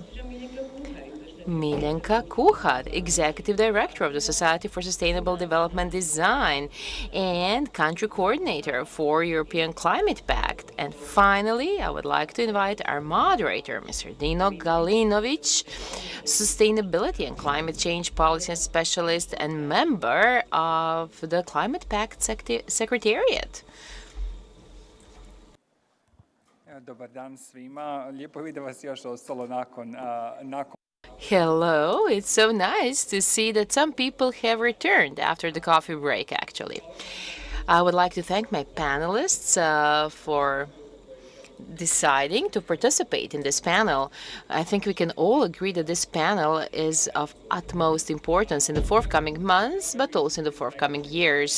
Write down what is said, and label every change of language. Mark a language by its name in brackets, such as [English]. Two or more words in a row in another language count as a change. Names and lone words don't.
[English] Miljenka Kuhar, Executive Director of the Society for Sustainable Development Design and Country Coordinator for European Climate Pact. And finally, I would like to invite our moderator, Mr. Dino Galinović, Sustainability and Climate Change Policy Specialist and member of the Climate Pact Secretariat. [Croatian] Dobar dan svima. Lijepo je da vas još ostalo nakon [English] Hello, it's so nice to see that some people have returned after the coffee break, actually. I would like to thank my panelists for deciding to participate in this panel. I think we can all agree that this panel is of utmost importance in the forthcoming months, but also in the forthcoming years.